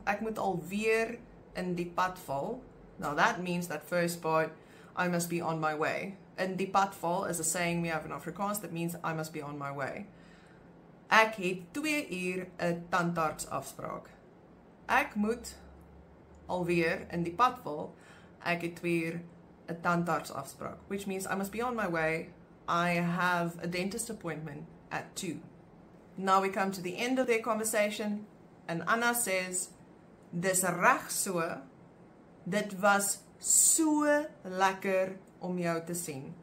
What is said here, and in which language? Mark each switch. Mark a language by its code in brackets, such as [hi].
[af] Ek moet alweer in die pad val. [en] Now that means that first part, I must be on my way. [af] In die pad val [en] is a saying we have in Afrikaans that means I must be on my way. [af] Ek het 2 uur 'n tandartsafspraak. Ek moet alweer in die pad val. Ek het 2 uur 'n tandartsafspraak, [en] which means I must be on my way. I have a dentist appointment at 2. Now we come to the end of their conversation and Anna says, [af] dis reg so, dit was so lekker om jou te sien.